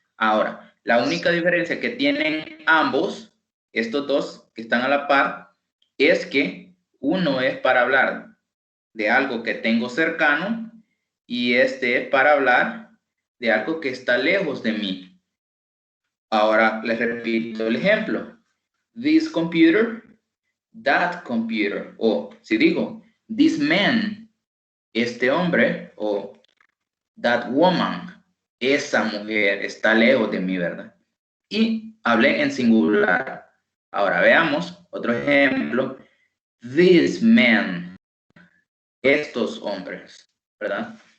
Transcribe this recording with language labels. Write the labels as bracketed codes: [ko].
[es] Ahora, la única diferencia que tienen ambos, estos dos que están a la par, es que uno es para hablar de algo que tengo cercano y este es para hablar de algo que está lejos de mí. Ahora les repito el ejemplo. [en] This computer, that computer. [es] O si digo, [en] this man, [es] este hombre, o [en] that woman, [es] esa mujer está lejos de mí, ¿verdad? Y hablé en singular. Ahora veamos otro ejemplo. [en] This man, [es] estos hombres, ¿verdad?